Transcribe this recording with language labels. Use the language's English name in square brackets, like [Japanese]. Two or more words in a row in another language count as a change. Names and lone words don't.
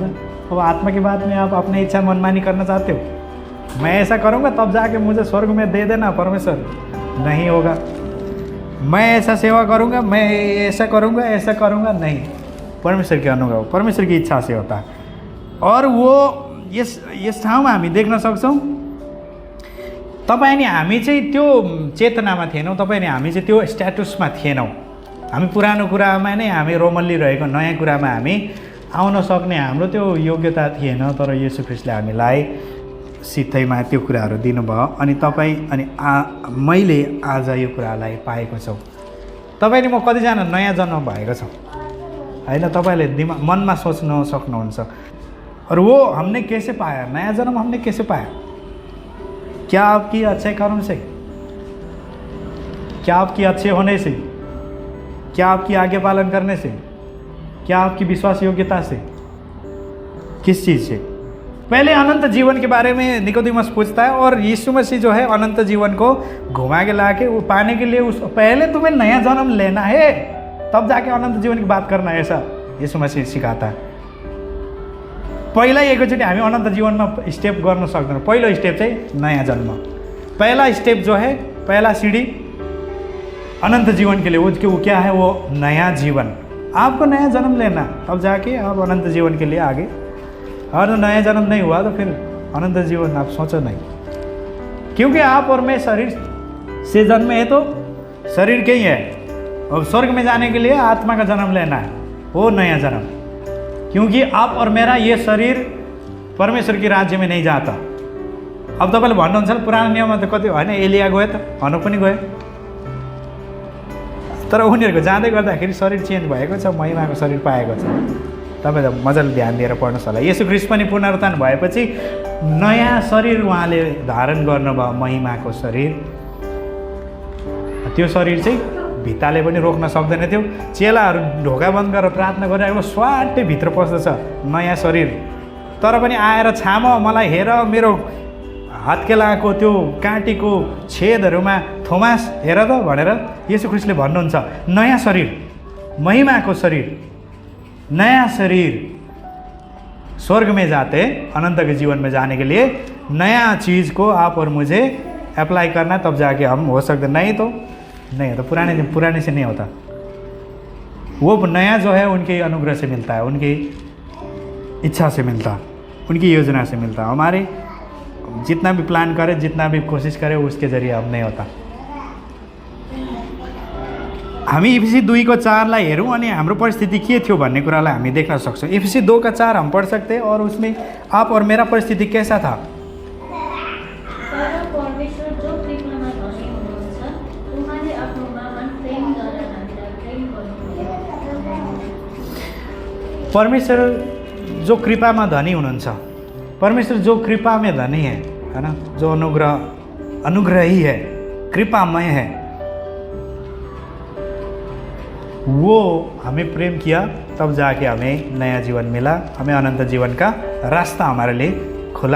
[Hindi] तो आत्मा की बात में आप अपनी इच्छा मनमानी करना चाहते हो, मैं ऐसा करूँगा तब जाके मुझे स्वर्ग में दे देना परमेश्वर, नहीं होगा। मैं ऐसा सेवा करूँगा, मैं ऐसा करूँगा, नहीं। परमेश्वर के अनुग्रह, परमेश्वर की इच्छा से होता है। और वो [Nepali] यस ठाउँमा हामी देख्न सक्छौँ, तपाईँ अनि हामी चाहिँ त्यो चेतनामा थिएनौँ, तपाईँ अनि हामी चाहिँ त्यो स्ट्याटसमा थिएनौँ। हामी पुरानो कुरामा नै हामी रोमल्लिरहेको, नयाँ कुरामा हामी आउन सक्ने हाम्रो त्यो योग्यता थिएन। तर येशू ख्रिस्टले हामीलाई सित्तैमा त्यो कुराहरू दिनुभयो, अनि तपाईँ अनि मैले आज यो कुरालाई पाएको छौँ। तपाईँले म कतिजना नयाँ जन्म भएको छ होइन, तपाईँले मनमा सोच्न सक्नुहुन्छ। [Hindi] और वो हमने कैसे पाया, नया जन्म हमने कैसे पाया? क्या आपकी अच्छे कर्म से, क्या आपकी अच्छे होने से, क्या आपकी आज्ञा पालन करने से, क्या आपकी विश्वास योग्यता से, किस चीज़ से? पहले अनंत जीवन के बारे में निकोदेमस पूछता है, और यीशु मसीह जो है अनंत जीवन को घुमा के ला के वो पाने के लिए उस पहले तुम्हें नया जन्म लेना है, तब जाके अनंत जीवन की बात करना है, ऐसा यीशु मसीह सिकाता है। [Nepali] पहिला एकैचोटि हामी अनन्त जीवनमा स्टेप गर्न सक्दैनौँ। पहिलो स्टेप चाहिँ नयाँ जन्म, [Hindi] पहला स्टेप जो है, पहला सीढ़ी अनंत जीवन के लिए, वो क्या है? वो नया जीवन। आपको नया जन्म लेना, तब जाके आप अनंत जीवन के लिए आगे। और नया जन्म नहीं हुआ तो फिर अनंत जीवन आप सोचो नहीं, क्योंकि आप और मैं शरीर से जन्मे है तो शरीर के ही है, और स्वर्ग में जाने के लिए आत्मा का जन्म लेना है, वो नया जन्म। क्योंकि आप और मेरा ये शरीर परमेश्वर के राज्य में नहीं जाता। [Nepali] अब तपाईँले भन्नुहुन्छ पुरानो नियममा त कति होइन, एलिया गयो त, हनोक पनि गयो, तर उनीहरूको जाँदै गर्दाखेरि शरीर चेन्ज भएको छ, महिमाको शरीर पाएको छ। तपाईँ त मजाले ध्यान दिएर पढ्नुहोस् होला। येशू ख्रिस्ट पनि पुनरुत्थान भएपछि नयाँ शरीर उहाँले धारण गर्नुभयो, महिमाको शरीर। त्यो शरीर चाहिँ भित्ताले पनि रोक्न सक्दैन थियो। चेलाहरू ढोका बन्द गरेर प्रार्थना गरिरहेको, स्वाटै भित्र पस्दछ नयाँ शरीर, तर पनि आएर छाम, मलाई हेर, मेरो हत्केलाको त्यो काँटीको छेदहरूमा थोमास हेर त भनेर येशू ख्रिस्टले भन्नुहुन्छ। नयाँ शरीर, महिमाको शरीर, [Hindi] नया शरीर, स्वर्ग में जाते, अनंत के जीवन में जाने के लिए नया चीज़ को आप और मुझे अप्लाई करना, तब जाके हम हो सकते। नहीं तो पुराने से नहीं होता। वो नया जो है उनके अनुग्रह से मिलता है, उनकी इच्छा से मिलता है, उनकी योजना से मिलता है। हमारे जितना भी प्लान करें, जितना भी कोशिश करें, उसके ज़रिए अब नहीं होता। [Nepali] हामी इफिसी 2:4 हेरौँ अनि हाम्रो परिस्थिति के थियो भन्ने कुरालाई हामी देख्न सक्छौँ। [Hindi] इफिसी 2:4 हम पढ़ सकते हैं, और उसमें आप और मेरा परिस्थिति कैसा था? परमेश्वर जो कृपा में धनी हुनुहुन्छ, परमेश्वर जो कृपा में धनी है ना, जो अनुग्रही है, कृपामय है, वो हमें प्रेम किया, तब जाके हमें नया जीवन मिला, हमें अनंत जीवन का रास्ता हमारे लिए खुला।